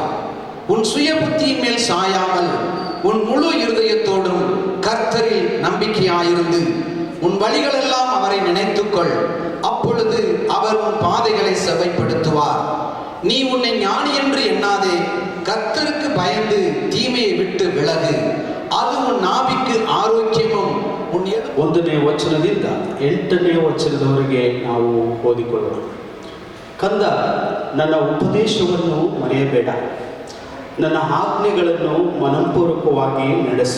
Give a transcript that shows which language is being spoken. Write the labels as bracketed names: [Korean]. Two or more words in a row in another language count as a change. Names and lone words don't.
[Tamil] உன் சுய புத்தியின் மேல் சாயாமல் உன் முழு இருதயத்தோடும் கர்த்தரில் நம்பிக்கையாயிருந்து உன் வழிகளெல்லாம் அவரை நினைத்துக்கொள். அப்பொழுது அவர் உன் பாதைகளை செவ்வைப்படுத்துவார். நீ உன்னை ஞானி என்று எண்ணாதே. கர்த்தருக்கு பயந்து தீமையை விட்டு விலகு. அது உன் நாபிக்கு ஆரோக்கியமாம். [Kannada] 1ನೇ ವಚನದಿಂದ 8ನೇ ವಚನದವರೆಗೆ ನಾವು ಓದಿಕೊಳ್ಳೋಣ. ಕಂದ, ನನ್ನ ಉಪದೇಶವನ್ನು ಮರೆಯಬೇಡ, ನನ್ನ ಆಜ್ಞೆಗಳನ್ನು ಮನಪೂರ್ವಕವಾಗಿ ನಡೆಸು.